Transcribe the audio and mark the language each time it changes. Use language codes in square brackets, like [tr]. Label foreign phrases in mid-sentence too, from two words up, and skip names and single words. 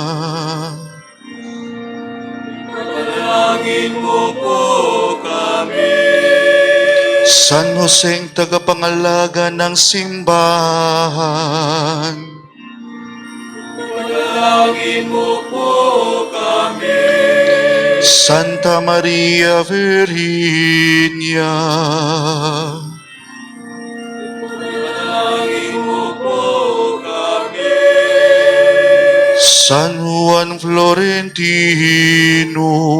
[tl] Panalangin mo po kami. San Joseng tagapangalaga ng simbahan, Panalangin mo po kami. Santa Maria Virginia, Panalangin mo po kami. San Juan Florentino,